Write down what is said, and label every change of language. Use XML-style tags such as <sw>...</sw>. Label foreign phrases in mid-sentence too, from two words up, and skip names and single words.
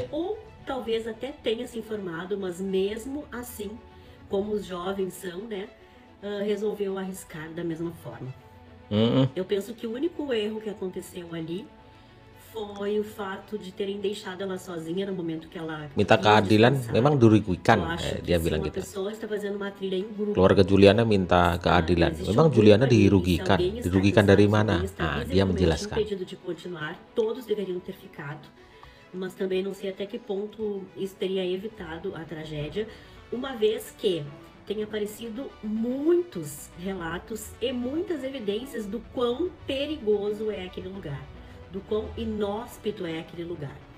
<pt>Ou talvez até tenha se informado, mas mesmo assim, como os jovens são, né, resolveu arriscar da mesma forma. Eu penso que o único erro que aconteceu ali foi o fato de terem deixado ela sozinha no momento que ela</pt> <id>Minta keadilan, memang dirugikan,</id> <pt>Eu acho que</pt> <id>dia</id> <pt>se</pt> <id>bilang</id> <pt>uma</pt> <id>gitu.</id> <pt>pessoa está fazendo uma trilha em grupo,</pt> <id>Keluarga Juliana minta keadilan.</id> <pt>existe</pt> <id>Memang</id> <pt>um</pt> <id>Juliana</id> <pt>grupo ali, se</pt> <id>dirugikan.</id> <pt>alguém está</pt> <id>Dirugikan</id> <pt>cansado,</pt> <id>dari</id> <pt>se</pt> <id>mana?</id> <pt>alguém está</pt> <id>Dia</id> <pt>visivelmente</pt> <id>menjelaskan.</id> <pt>impedido de continuar, todos deveriam ter ficado. Mas também não sei até que ponto isso teria evitado a tragédia, uma vez que tem aparecido muitos relatos e muitas evidências do quão perigoso é aquele lugar, do quão inóspito é aquele lugar.</pt>